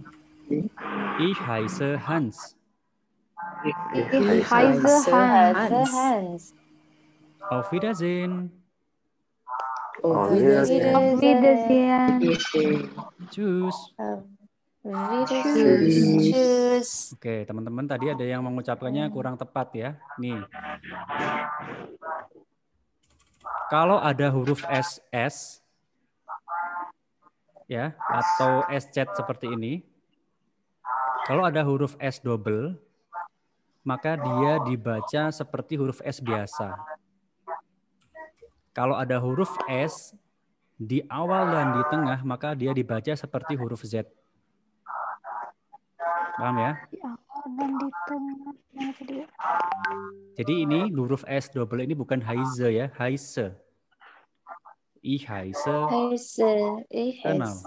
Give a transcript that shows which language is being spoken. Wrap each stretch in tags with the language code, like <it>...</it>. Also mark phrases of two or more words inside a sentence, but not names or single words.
<de>Ich heiße Hans. Ich heiße Hans. Hans. Auf Wiedersehen. Auf Wiedersehen. Auf Wiedersehen. Tschüss. Wiedersehen. Tschüss.</de> <id>Oke, teman-teman tadi ada yang mengucapkannya kurang tepat ya. Nih. Kalau ada huruf SS ya atau SZ seperti ini. Kalau ada huruf S double, maka dia dibaca seperti huruf S biasa. Kalau ada huruf S di awal dan di tengah, maka dia dibaca seperti huruf Z. Paham ya? Dan di tengah. Jadi ini huruf S double ini bukan Heise ya,</id> <de>Heise. Ich heiße. Ich Genau. heiße.</de>